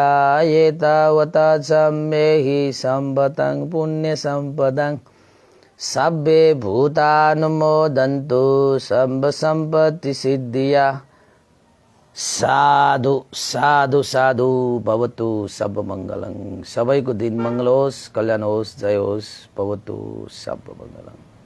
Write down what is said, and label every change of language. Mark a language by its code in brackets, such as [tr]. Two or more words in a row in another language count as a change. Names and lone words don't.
[pi] एतावता सम्मेहि सम्पदं पुण्यसम्पदं सब्बे भूतानुमोदन्तु सम्ब सम्पत्तिसिद्धिया। [sa] साधु साधु साधु भवतु सर्वमङ्गलं। [ne] सबैको दिन मङ्गल होस्, कल्याण होस्, जय होस्, [sa] भवतु सर्वमङ्गलम्।